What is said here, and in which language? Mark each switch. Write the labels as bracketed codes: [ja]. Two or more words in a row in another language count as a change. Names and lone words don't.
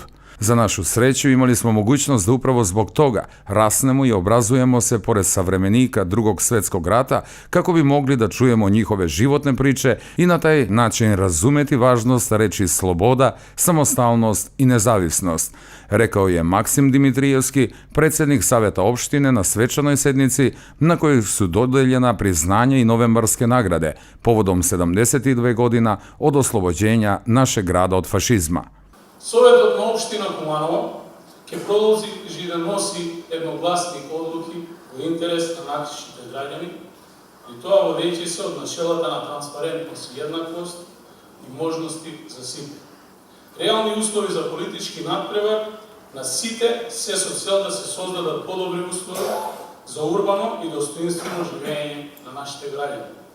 [sr] Za našu sreću imali smo mogućnost da upravo zbog toga rasnemo i obrazujemo se pored savremenika Drugog svjetskog rata kako bi mogli da čujemo njihove životne priče i na taj način razumeti važnost reči sloboda, samostalnost i nezavisnost, rekao je Maksim Dimitrijevski, predsjednik Saveta opštine na svečanoj sednici na kojoj su dodeljena priznanja i novembarske nagrade povodom 72 godina od oslobođenja našeg grada od fašizma. [mk] Советот на општина Куманово ќе продолжи да носи едногласни одлуки во интерес на нашите граѓани, и тоа водејќи се од начелата на транспарентност и еднаквост и можности за сите. Реални услови за политички надпревар на сите се со цел да се создадат подобри услови за урбано и достоинствено живење на нашите граѓани.